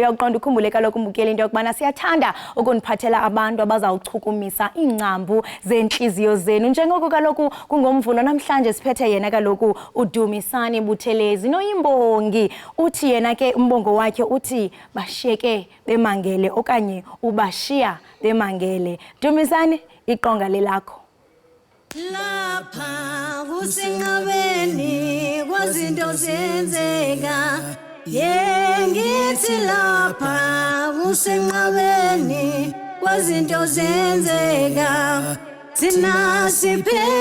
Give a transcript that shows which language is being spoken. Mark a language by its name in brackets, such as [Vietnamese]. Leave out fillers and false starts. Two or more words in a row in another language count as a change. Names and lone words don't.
[Xhosa] Uyaqonda ukhumbule kaloku mbukeli into yokubana siyathanda ukuniphathela abantu abazawuchukumisa iingcambu zenhliziyo zenu njengoko kaloku kungomvulo namhlanje siphethe yena kaloku uDumisani Buthelezi noyimbongi uthi yena ke umbongo wakhe uthi bashiyeke bemangele okanye ubashiya bemangele. Dumisani iqonga lelakho. [Zulu] Lapha kusenqabeni kwazinto zenzeka ngithi lapha kusenqabeni kwazinto zenzeka thina siphethwe